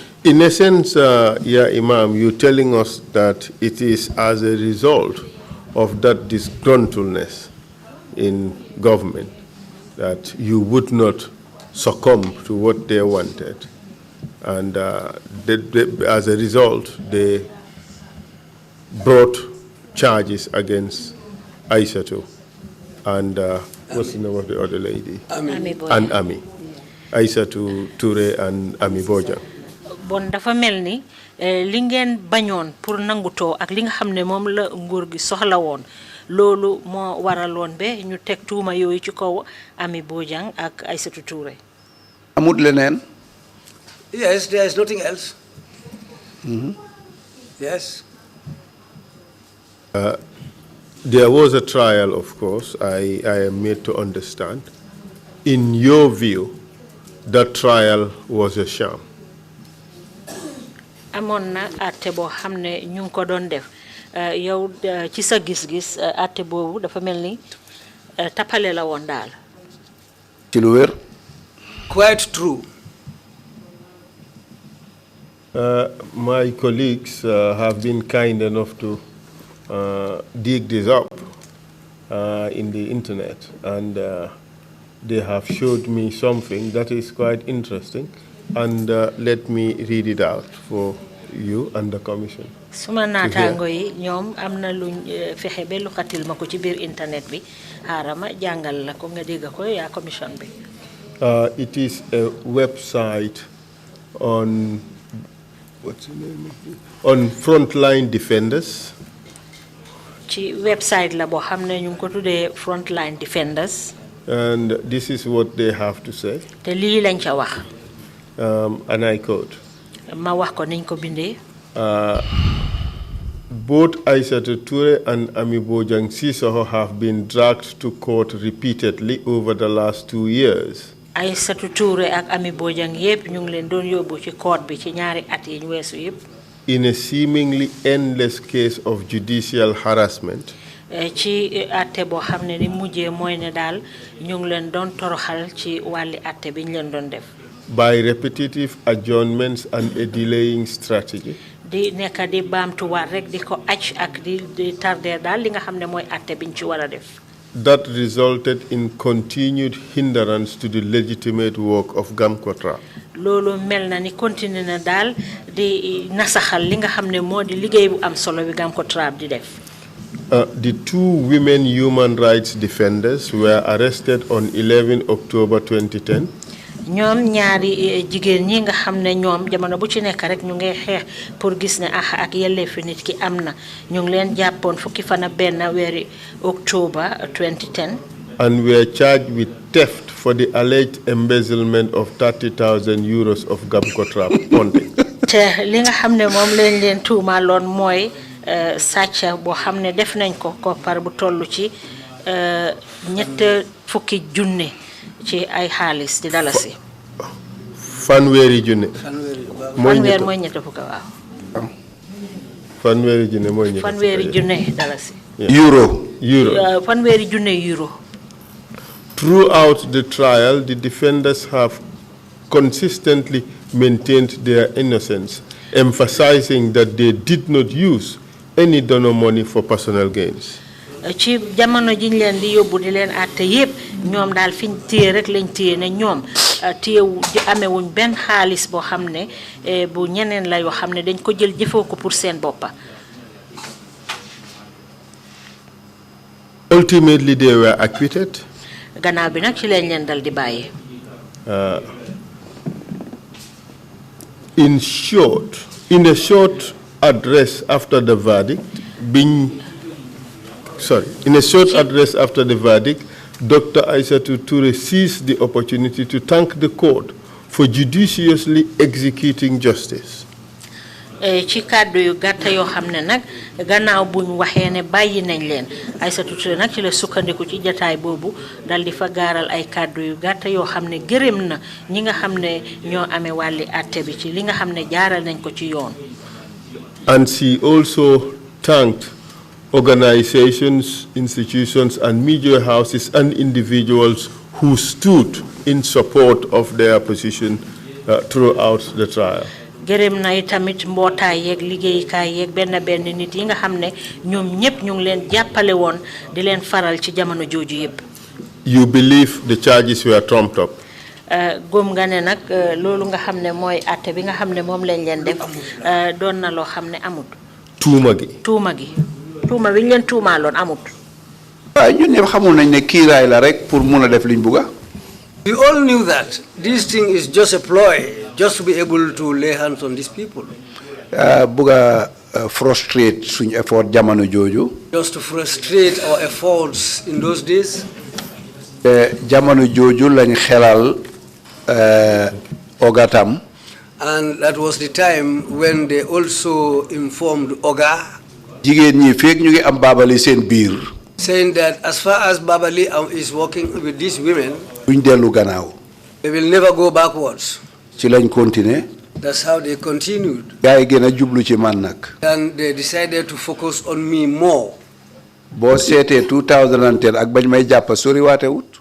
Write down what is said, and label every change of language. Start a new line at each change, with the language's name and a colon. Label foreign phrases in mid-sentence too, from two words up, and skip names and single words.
English: In essence, Imam, you're telling us that it is as a result of that disgruntledness in government that you would not succumb to what they wanted. And as a result, they brought charges against Aissatou and what's the name of the other lady? And Ami. Aissatou Touré and Ami Bojang.
Wolof: Bon dafa melni li ngeen bañoon pour nanguto ak li nga xamne mom la nguur gi soxla woon lolu mo waraloon be ñu tek tuuma yoyu ci kaw Ami Bojang ak Aissatou Touré. Amut leneen?
English: Yes, there is nothing else. Yes. There was a trial, of course, I am made to understand. In your view, that trial was a sham.
Wolof: Amon na atte bo xamne ñu ko doon def yow ci sa gis-gis atte bobu dafa melni tapale la won dal. Ci lu wér?
English: Quite true. My colleagues have been kind enough to dig this up in the internet, and they have showed me something that is quite interesting, and let me read it out for you and the commission.
Wolof: Suma natango yi ñom amna luñ fexé be lu xatil mako ci biir internet bi harama jangal la ko nga dégg ko ya commission bi.
English: It is a website on what's the name of it? On Frontline Defenders.
Wolof: Ci website la bo xamne ñu ko tuddé Frontline Defenders.
English: And this is what they have to say.
Wolof: Te li lañ ca wax.
English: And I quote.
Wolof: Ma wax ko niñ ko bindé.
English: Both Aissatou Touré and Ami Bojang Sissoho have been dragged to court repeatedly over the last 2 years.
Wolof: Aissatou Touré ak Ami Bojang yépp ñu ngi leen doon yóbbu ci court bi ci ñaari at yi ñu weesu yépp.
English: In a seemingly endless case of judicial harassment.
Wolof: Ci atte boo xam ne ni mujjee mooy ne daal ñu ngi leen doon toroxal ci wàlli atte bi ñu leen doon def.
English: By repetitive adjournments and a delaying strategy.
Wolof: Di nekk di baamtuwaat rek di ko acc ak di tarder daal li nga xam ne mooy atte biñ ci war a def.
English: That resulted in continued hindrance to the legitimate work of Gamcotra.
Wolof: Loolu mel na ni continue na daal di nasaxal li nga xam ne moo di liggéey bu am solo bi Gamcotra di def.
English: The 2 women human rights defenders were arrested on 11 October 2010.
Wolof: ñoom ñaari jigéen ñi nga xam ne ñoom jamono bu ci nekk rek ñu ngi xeex pour gis ne ak yelleefu nit ki am na ñu ngi leen jàppoon fukki fan ak benn weeri October 2010.
English: And were charged with theft for the alleged embezzlement of €30,000 of Gamcotra funding.
Wolof: te li nga xam ne moom leen leen tuumaaloon mooy sàcca boo xam ne def nañ ko koppar bu toll ci $2,000 ci ay xaalis di dalasi. Fanweeri junne. Fanweer mooy ñett fukk waaw. Fanweeri junne mooy ñett. Fanweeri junne dalasi. Euro. Fanweeri junne euro.
English: Throughout the trial, the defenders have consistently maintained their innocence, emphasizing that they did not use any donor money for personal gains.
Wolof: Ci jamono jiñ leen di yóbbu di leen àtte yépp ñoom daal fiñ téye rek lañ téye ne ñoom téyewu amewuñ benn xaalis boo xam ne bu ñeneen la yoo xam ne dañ ko jël jëfoo ko pour seen boppa.
English: Ultimately they were acquitted.
Wolof: Gannaaw bi nag ci lañ leen dal di bàyyi.
English: In a short address after the verdict, Dr. Aissatou Touré seized the opportunity to thank the court for judiciously executing justice.
Wolof: ci kàddu yu gàtta yoo xam ne nag gannaaw buñ waxee ne bàyyi nañ leen Aïssatou Touré nag ci la sukkandiku ci jataay boobu dal di fa gaaral ay kàddu yu gàtta yoo xam ne gërëm na ñi nga xam ne ñoo amee wàlli àtte bi ci li nga xam ne jaaral nañ ko ci yoon.
English: And she also thanked organizations, institutions, and media houses and individuals who stood in support of their position throughout the trial.
Wolof: gërëm na tamit mbootaay yeeg liggéeykaay yeeg benn nit yi nga xam ne ñoom ñëpp ñu ngi leen jàppale woon di leen faral ci jamono jooju yëpp.
English: You believe the charges were trumped up?
Wolof: Gom nga ne nag loolu nga xam ne mooy àtte bi nga xam ne moom lañ leen def doon na loo xam ne amut. tuuma gi. tuuma bi ñu leen tuumaaloon amut. waaw ñun ñëpp xamul nañ ne kiiraay la rek pour mun a def liñ bugga.
English: We all knew that this thing is just a ploy, just to be able to lay hands on these people.
Wolof: Bugga frustrate suñ effort jamono jooju.
English: Just to frustrate our efforts in those days.
Wolof: Jamono jooju lañ xelal Ogatam.
English: And that was the time when they also informed Oga.
Wolof: Jigéen ñi fekk ñu ngi am Babali seen biir.
English: Saying that as far as Babali is working with these women,
Wolof: duñ dellu gannaaw.
English: they will never go backwards.
Wolof: Ci lañ continuer.
English: That's how they continued.
Wolof: Gaay gën a jublu ci man nag.
English: And they decided to focus on me more.
Wolof: Boo seetee 2010 ak bañ may jàpp sori waate wut.